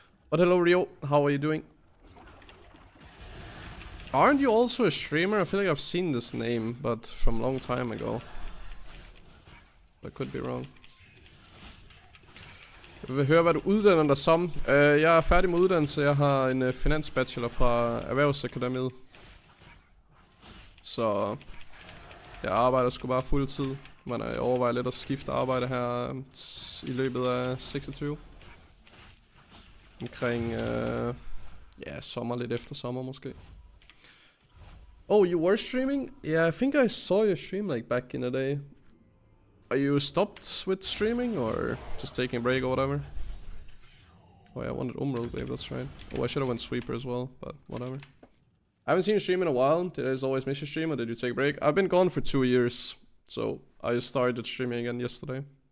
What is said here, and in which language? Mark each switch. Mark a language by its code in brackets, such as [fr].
[en] But hello Rio, how are you doing? Aren't you also a streamer? I feel like I've seen this name, but from a long time ago. I could be wrong. [da] Jeg vil høre, hvad du uddanner dig som. Jeg er færdig med uddannelse. Jeg har en finansbachelor fra Erhvervsakademiet. Så jeg arbejder sgu bare fuldtid. Men jeg overvejer lidt at skifte arbejde her i løbet af 26. Omkring ja, sommer, lidt efter sommer måske. [en] Oh, you were streaming? Yeah, I think I saw you stream like back in the day. Are you stopped with streaming or just taking a break or whatever? Oh yeah, I wanted Umbral Wave, that's right. Oh, I should have went Sweeper as well, but whatever. I haven't seen you stream in a while. Did I just always miss your stream or did you take a break? I've been gone for 2 years, so I started streaming again yesterday.